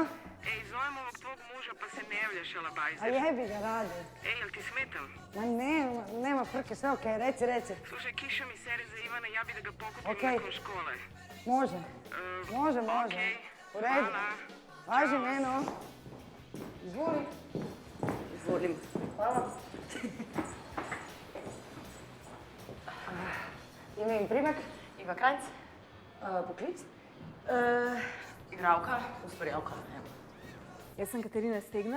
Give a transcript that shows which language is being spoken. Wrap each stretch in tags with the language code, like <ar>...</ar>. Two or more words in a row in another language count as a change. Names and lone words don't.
<sr>ej, zovem ovog tvog muža pa se ne javljaš, a alabajzer. jebi ga radi. Ej, jel ti smetam? Ma nema frke, sve okej, reci. Slušaj, kiša mi sere za Ivana, ja bi da ga pokupim Okej. nakon škole. Može, može. Okej, U redu. hvala. Važi Neno. Izvoli. Izvolim.</sr> <sl>Hvala. Ime in primek? Iva Krajc, Poklic? igralka, ustvarjalka. Jaz sem Katarina Stegner,</sl>